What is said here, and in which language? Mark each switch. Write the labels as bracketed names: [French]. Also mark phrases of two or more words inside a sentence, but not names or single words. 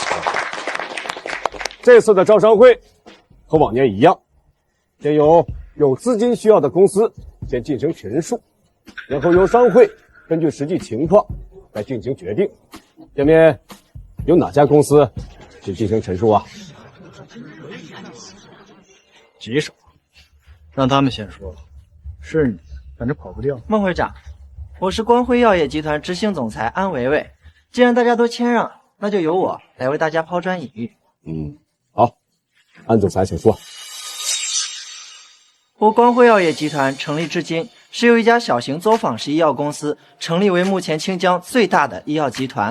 [Chinese] 这次的招商会和往年一样，先有资金需要的公司先进行陈述，然后由商会根据实际情況再进行決定。下面有哪家公司去進行陳述啊？棘手，讓他們先說。是你，反正跑不掉。孟會長，我是光輝藥業集團執行總裁安維維。既然大家都謙讓，那就由我來為大家拋磚引玉。好，安總裁請說。我光輝藥業集團成立至今，是由一家小型作坊式醫藥公司成立為目前清江最大的醫藥集團。